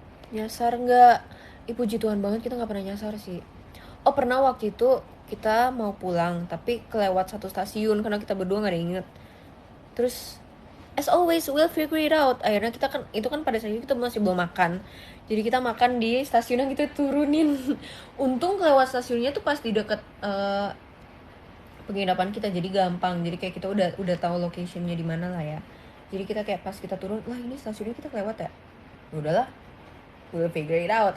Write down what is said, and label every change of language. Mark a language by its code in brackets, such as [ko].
[id] Nyasar nggak? Puji Tuhan banget kita nggak pernah nyasar sih. Oh pernah waktu itu kita mau pulang tapi kelewat satu stasiun karena kita berdua nggak ada yang inget. [en] Terus as always we'll figure it out. [id] Akhirnya kita kan itu kan pada saat itu kita masih belum makan. Jadi kita makan di stasiun yang kita turunin. Untung kelewat stasiunnya tuh pas di deket penginapan kita, jadi gampang. Jadi kayak kita udah tahu locationnya di mana lah ya. Jadi kita kayak pas kita turun, lah ini stasiunnya kita kelewat ya. [en] Udahlah, we'll figure it out.